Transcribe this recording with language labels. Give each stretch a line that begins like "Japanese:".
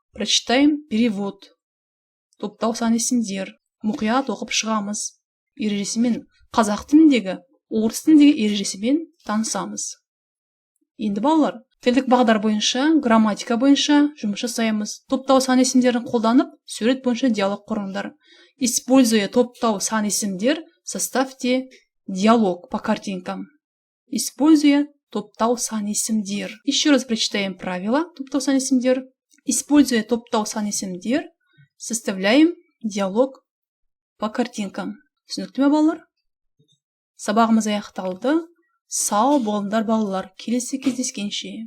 Russian: Прочитаем перевод. Топтау сан есімдер.
Kazakh: Мұқият оқып шығамыз. Ережесімен қазақ тіліндегі, орыс тіліндегі ережесімен танысамыз. Енді балалар, тілдік бағдар бойынша, грамматика бойынша жұмыс жасаймыз. Топтау сан есімдерін қолданып, сурет бойынша диалог құрыңдар.
Russian: Используя топтау сан есімдер, составьте диалог по картинкам. Используя топтау сан есімдер. Еще раз прочитаем правила топтау сан есімдер. Используя топтау сан есімдер, составляем диалог по картинкам.
Kazakh: Түсінікті ме балалар? Сабағымыз аяқталды. Сау болыңдар балалар. Келесі кездескенше.